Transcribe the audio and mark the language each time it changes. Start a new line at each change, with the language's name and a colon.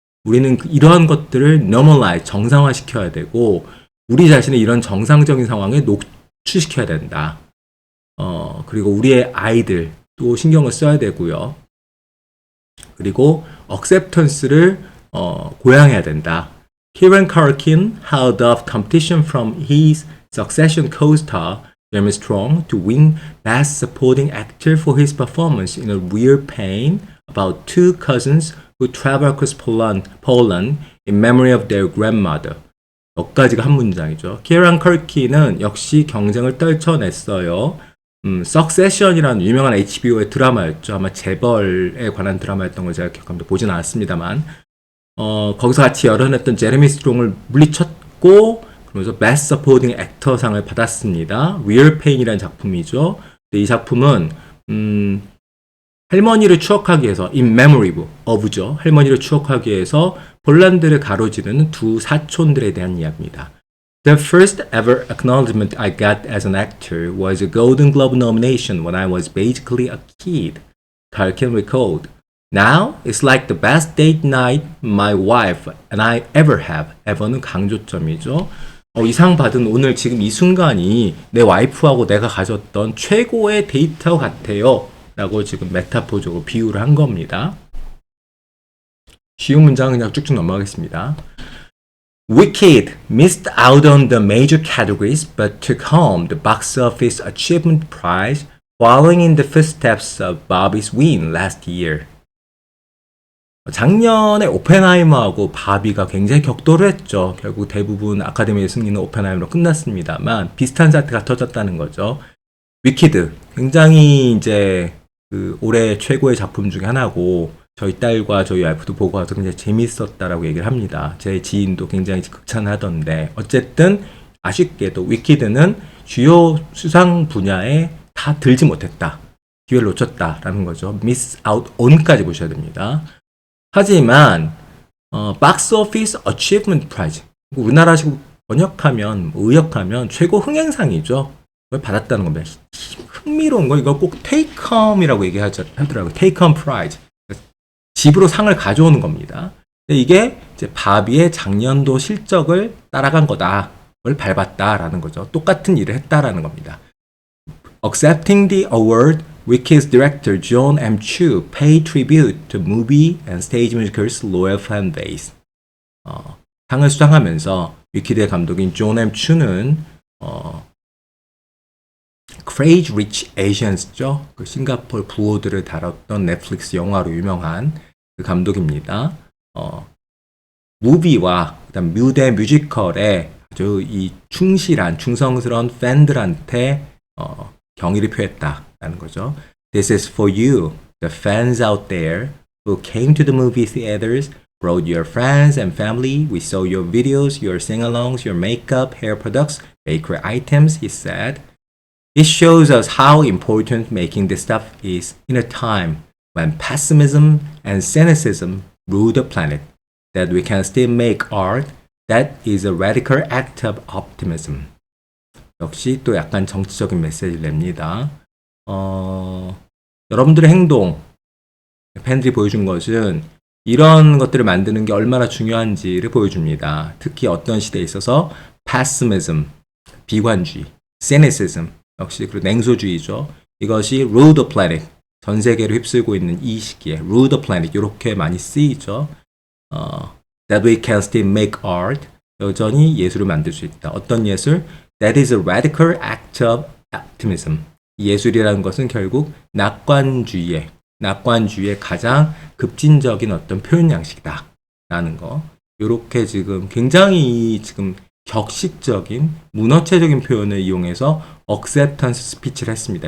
Korean: 우리는 이러한 것들을 normalize, 정상화시켜야 되고 우리 자신을 이런 정상적인 상황에 노출시켜야 된다. 그리고 우리의 아이들도 신경을 써야 되고요. 그리고 acceptance를 고양해야 된다.
English: Kieran Culkin held off competition from his Succession co-star Jeremy Strong to win Best Supporting Actor for his performance in A Real Pain about two cousins who travel across Poland in memory of their grandmother.
Korean: 여기까지가 한 문장이죠. 키에란 컬킨은 역시 경쟁을 떨쳐냈어요. Succession이라는 유명한 HBO의 드라마였죠. 아마 재벌에 관한 드라마였던 걸 제가 기억합니다. 보진 않았습니다만 거기서 같이 열연했던 제레미 스트롱을 물리쳤고 그러면서 Best Supporting Actor 상을 받았습니다. Real Pain이라는 작품이죠. 이 작품은 할머니를 추억하기 위해서
English: in memory of
Korean: 죠. 할머니를 추억하기 위해서 폴란드를 가로지르는 두 사촌들에 대한 이야기입니다.
English: The first ever acknowledgement I got as an actor was a Golden Globe nomination when I was basically a kid, Culkin recalled. Now, it's like the best date night my wife and I ever have.
Korean: ever는 강조점이죠. 이 상 받은 오늘 지금 이 순간이 내 와이프하고 내가 가졌던 최고의 데이트와 같아요. 라고 지금 메타포적으로 비유를 한 겁니다. 쉬운 문장 그냥 쭉쭉 넘어가겠습니다.
English: Wicked missed out on the major categories but took home the box office achievement prize following in the footsteps of Barbie's win last year.
Korean: 작년에 오펜하이머하고 바비가 굉장히 격돌을 했죠. 결국 대부분 아카데미의 승리는 오펜하이머로 끝났습니다만 비슷한 사태가 터졌다는 거죠. 위키드 굉장히 이제 올해 최고의 작품 중에 하나고 저희 딸과 저희 와이프도 보고 와서 굉장히 재밌었다라고 얘기를 합니다. 제 지인도 굉장히 극찬하던데 어쨌든 아쉽게도 위키드는 주요 수상 분야에 다 들지 못했다. 기회를 놓쳤다라는 거죠.
English: miss out on
Korean: 까지 보셔야 됩니다. 하지만 박스 오피스 어치브먼트 프라이즈 우리나라식으로 번역하면 의역하면 최고 흥행상이죠. 그걸 받았다는 겁니다. 흥미로운 거 이거 꼭
English: take home
Korean: 이라고 얘기하더라고요.
English: take home prize.
Korean: 집으로 상을 가져오는 겁니다. 근데 이게 이제 바비의 작년도 실적을 따라간 거다. 걸 밟았다라는 거죠. 똑같은 일을 했다라는 겁니다.
English: Accepting the award, Wicked's director John M. Chu paid tribute to movie and stage musical's loyal fan base.
Korean: 상을 수상하면서 위키드의 감독인 존 M. 추는 Crazy Rich Asians죠. 그 싱가포르 부호들을 다뤘던 넷플릭스 영화로 유명한 그 감독입니다. 무비와 그다음 무대 뮤지컬에 아주 이 충실한 충성스러운 팬들한테 경의를 표했다라는 거죠.
English: This is for you, the fans out there who came to the movie theaters, brought your friends and family. We saw your videos, your sing-alongs, your makeup, hair products, bakery items, he said. It shows us how important making this stuff is in a time when pessimism and cynicism rule the planet. That we can still make art that is a radical act of optimism.
Korean: 역시 또 약간 정치적인 메시지를 냅니다. 여러분들의 행동, 팬들이 보여준 것은 이런 것들을 만드는 게 얼마나 중요한지를 보여줍니다. 특히 어떤 시대에 있어서 pessimism, 비관주의, cynicism, 역시 그리고 냉소주의죠. 이것이
English: rule the planet,
Korean: 전 세계를 휩쓸고 있는 이 시기에 rule the planet 이렇게 많이 쓰이죠.
English: That we can still make art,
Korean: 여전히 예술을 만들 수 있다. 어떤 예술?
English: That is a radical act of optimism.
Korean: 예술이라는 것은 결국 낙관주의의 가장 급진적인 어떤 표현 양식이다. 라는 거. 요렇게 지금 굉장히 지금 격식적인 문어체적인 표현을 이용해서 acceptance 스피치를 했습니다.